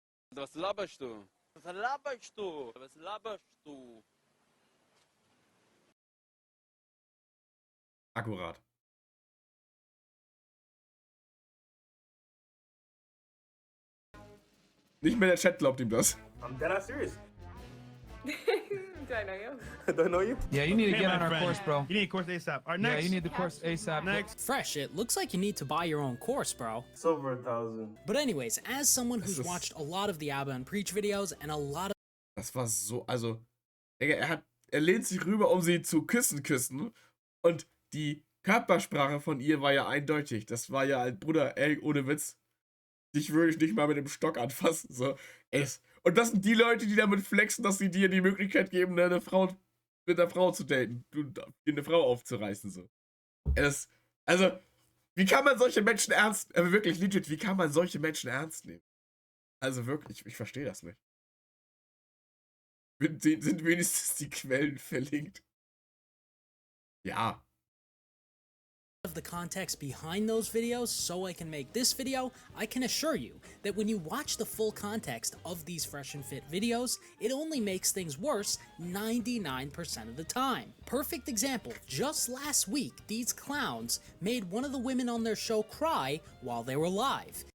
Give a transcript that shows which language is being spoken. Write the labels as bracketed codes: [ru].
[de] Was laberst du? Was laberst du? Was laberst du? Akkurat. Nicht mehr der Chat glaubt ihm das. [en] I'm dead ass serious. Do I know you? I don't know you. Yeah, you need to get on our course, bro. You need a course ASAP. Our next. Yeah, you need the course ASAP. Next. Fresh, it looks like you need to buy your own course, bro. It's over 1,000. But anyways, as someone who's watched a lot of the Abba and Preach videos and a lot of... [de] Das war so, also, er lehnt sich rüber, um sie zu küssen. Und die Körpersprache von ihr war ja eindeutig. Das war ja, Bruder, ey, ohne Witz. Dich würde ich nicht mal mit dem Stock anfassen. So. Und das sind die Leute, die damit flexen, dass sie dir die Möglichkeit geben, mit einer Frau zu daten. Dir eine Frau aufzureißen. So. Also, wie kann man solche Menschen wirklich legit, wie kann man solche Menschen ernst nehmen? Also wirklich, ich verstehe das nicht. Sind wenigstens die Quellen verlinkt? Ja. [en] of the context behind those videos so I can make this video, I can assure you that when you watch the full context of these Fresh and Fit videos, it only makes things worse 99% of the time. Perfect example, just last week, these clowns made one of the women on their show cry while they were live.